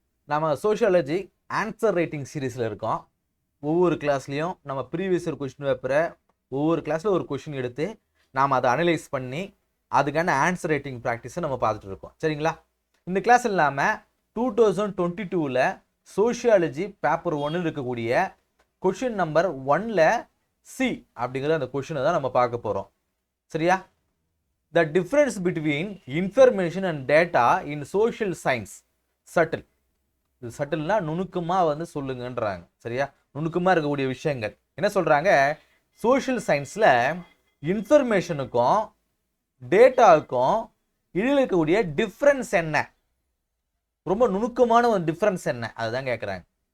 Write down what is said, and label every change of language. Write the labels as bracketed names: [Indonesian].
[Tamil] நம்ம sociology answer writing சீரீஸில் இருக்கோம். ஒவ்வொரு கிளாஸ்லேயும் நம்ம ப்ரீவியஸ் இயர் கொஷின் பேப்பரை ஒவ்வொரு கிளாஸில் ஒரு கொஷின் எடுத்து நாம் அதை அனலைஸ் பண்ணி அதுக்கான ஆன்சர் ரைட்டிங் ப்ராக்டிஸை நம்ம பார்த்துட்டு இருக்கோம். சரிங்களா? இந்த கிளாஸ் இல்லாமல் 2022 சோஷியாலஜி பேப்பர் 1 இருக்கக்கூடிய கொஷின் நம்பர் 1ல் சி அப்படிங்கிற அந்த கொஷினை தான் நம்ம பார்க்க போகிறோம். சரியா? [English] The difference between information and data in social science subtle. [Tamil] இது சட்டில்னா நுணுக்கமாக சொல்லுங்கன்றாங்க. சரியா? நுணுக்கமாக இருக்கக்கூடிய விஷயங்கள் என்ன சொல்கிறாங்க? சோஷியல் சயின்ஸில் இன்ஃபர்மேஷனுக்கும் டேட்டாவுக்கும் இதில் இருக்கக்கூடிய டிஃப்ரென்ஸ் என்ன, ரொம்ப நுணுக்கமான ஒரு டிஃப்ரென்ஸ் என்ன, அதுதான் கேட்குறாங்க.